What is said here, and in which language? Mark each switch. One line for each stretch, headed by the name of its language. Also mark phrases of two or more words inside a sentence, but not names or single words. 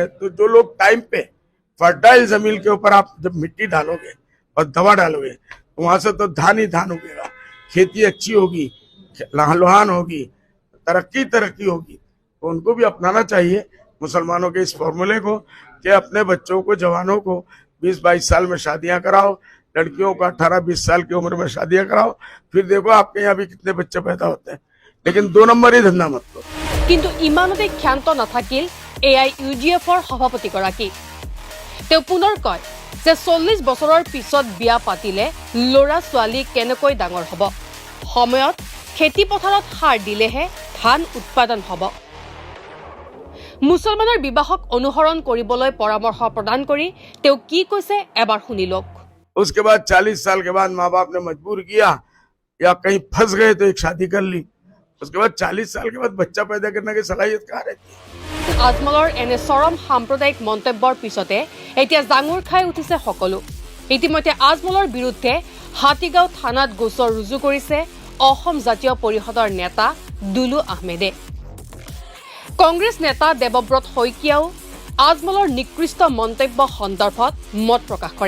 Hindi: तो जो लोग टाइम पे फर्टाइल जमीन के ऊपर आप जब मिट्टी डालोगे और दवा डालोगे तो वहां से तो धान ही धान उगेगा, खेती अच्छी होगी, लहान होगी, तरक्की होगी। तो उनको भी अपनाना चाहिए मुसलमानों के इस फॉर्मूले को कि अपने बच्चों को, जवानों को 20-22 साल में शादियां कराओ, लड़कियों को 18-20 साल की उम्र में शादियां कराओ, फिर देखो आपके यहाँ भी कितने बच्चे पैदा होते हैं। लेकिन 2 नंबर ही धंधा मत करो।
Assamese: কিন্তু ইমানতে ক্ষান্ত নাথাকিল AIUDFৰ সভাপতিগৰাকী। তেওঁ পুনৰ কয় যে 40 বছৰৰ পিছত বিয়া পাতিলে ল'ৰা ছোৱালী কেনেকৈ ডাঙৰ হ'ব? সময়ত খেতি পথাৰত সাৰ দিলেহে ধান উৎপাদন হ'ব। মুছলমানৰ বিবাহক অনুসৰণ কৰিবলৈ পৰামৰ্শ প্ৰদান কৰি তেওঁ কি কৈছে এবাৰ শুনি লওক।
Hindi: उसके बाद 40 साल के बाद माँ बाप ने मजबूर किया या कहीं फंस गए तो एक शादी कर ली। उसके बाद 40 साल के बाद बच्चा पैदा करने की सलाहियत कहाँ रहती है?
Assamese: আজমলৰ এনে চৰম সাম্প্ৰদায়িক মন্তব্যৰ পিছতে এতিয়া জাঙুৰ খাই উঠিছে সকলো। ইতিমধ্যে আজমলৰ বিৰুদ্ধে হাতীগাঁও থানাত গোচৰ ৰুজু কৰিছে অসম জাতীয় পৰিষদৰ নেতা দুলু আহমেদে। কংগ্ৰেছ নেতা দেৱব্ৰত শইকীয়াও আজমলৰ নিকৃষ্ট মন্তব্য সন্দৰ্ভত মত প্ৰকাশ কৰে।